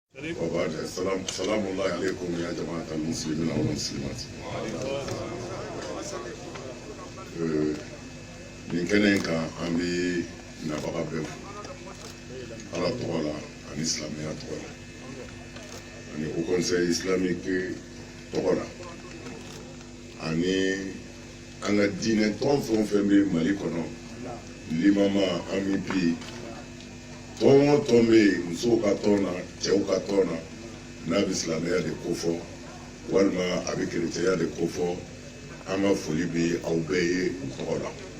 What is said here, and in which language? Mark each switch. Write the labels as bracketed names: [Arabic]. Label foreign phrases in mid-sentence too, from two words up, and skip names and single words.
[Arabic] وبعد سلام الله عليكم يا جماعة المسلمين والمسلمات. [Bambara] nin kɛnɛ in kan an bɛ nabaga bɛɛ fo ala tɔgɔ la ani silamɛya tɔgɔ la ani au [French] conseil islamique [Bambara] tɔgɔ la ani an ka diinɛ tɔn fɛn o fɛn bɛ mali kɔnɔ limama an bɛ bi tɔn o tɔn bɛ yen musow ka tɔn na cɛw ka tɔn na n'a bɛ silamɛya de ko fɔ walima a bɛ kerecɛnya de ko fɔ an ka foli bɛ aw bɛɛ ye u tɔgɔ la.